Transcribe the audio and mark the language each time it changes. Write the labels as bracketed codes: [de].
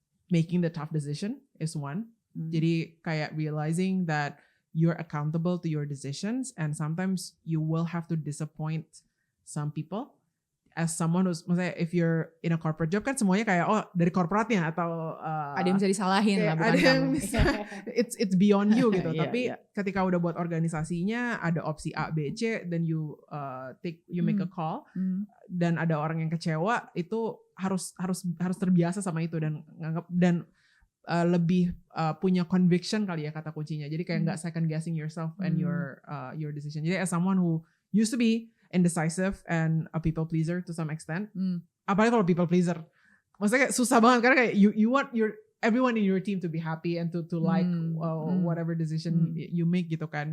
[en] making the tough decision is one. [id] Jadi kayak [en] realizing that you're accountable to your decisions and sometimes you will have to disappoint some people. As someone who's, maksudnya if you're in a corporate job [id] kan semuanya kayak dari korporatnya atau ada yang bisa disalahin lah, bukan ada yang kamu. [en] bisa, it's beyond you gitu. Yeah, [id] Tapi ketika udah buat organisasinya ada opsi A, B, C, [en] then you make a call [id] dan ada orang yang kecewa, itu harus terbiasa sama itu dan nganggap dan lebih punya conviction kali ya kata kuncinya. [en] Jadi kayak nggak second guessing yourself and your decision. Jadi as someone who used to be indecisive and a people pleaser to some extent, apalagi kalau people pleaser, [id] maksudnya kayak susah banget karena kayak [en] you want everyone in your team to be happy and to like whatever decision you make gitu kan.